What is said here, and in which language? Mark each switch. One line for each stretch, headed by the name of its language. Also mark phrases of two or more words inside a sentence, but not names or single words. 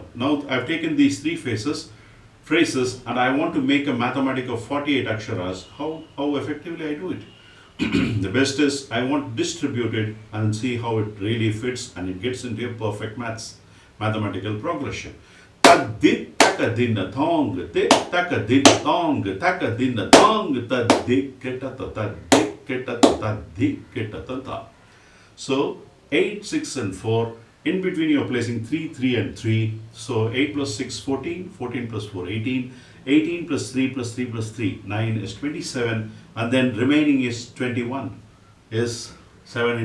English: Now I've taken these 3 phrases and I want to make a mathematic of 48 aksharas. How effectively I do it? The best is I want to distribute it and see how it really fits and it gets into a perfect mathematical progression. Takadina tong, takadina tong, takadina tong, tadiketa. So 8, 6 and 4. In between you are placing 3, 3 and 3. So 8 plus 6, 14, 14 plus 4, 18, 18 plus 3 plus 3 plus 3, 9 is 27, and then remaining is 21, is 7 into 3.